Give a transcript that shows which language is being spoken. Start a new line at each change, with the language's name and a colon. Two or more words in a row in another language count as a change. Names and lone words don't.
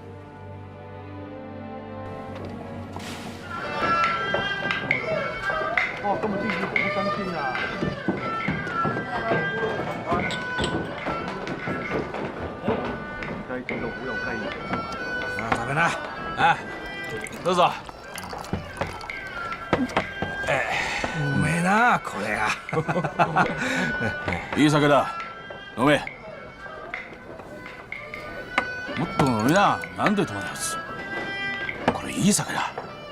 Cantonese: 哦，今日啲魚好新鮮啊！雞整到好有雞味。啊，食飯啦！啊，
Japanese: どうぞ。うめえなこれが。いい酒だ。飲め。もっと飲みな。なんで止まるやつ。これいい酒だ。